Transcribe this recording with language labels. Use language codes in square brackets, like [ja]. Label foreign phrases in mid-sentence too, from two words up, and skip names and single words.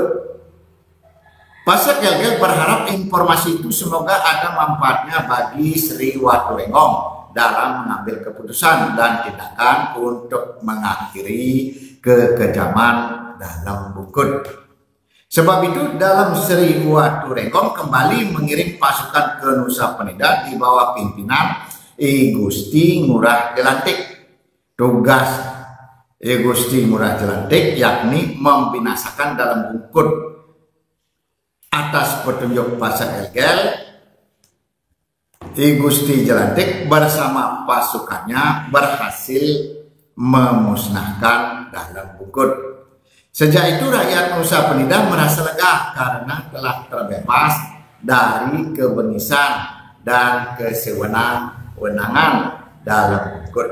[id] Pasak Gel-Gel berharap informasi itu semoga ada manfaatnya bagi Sri Waturengo dalam mengambil keputusan dan tindakan untuk mengakhiri kekejaman Dalam Bungkut. Sebab itu Dalam Sri Waturengo kembali mengirim pasukan ke Nusa Penida di bawah pimpinan I Gusti Ngurah Jelantik. Tugas I Gusti Ngurah Jelantik yakni membinasakan Dalam Bungkut. Atas petunjuk Pasak Gel-Gel, I Gusti Jelantik bersama pasukannya berhasil memusnahkan Dalam Bungkut. Sejak itu rakyat Nusa Penida merasa lega karena telah terbebas dari kebengisan dan kesewenang-wenangan Dalam Bungkut.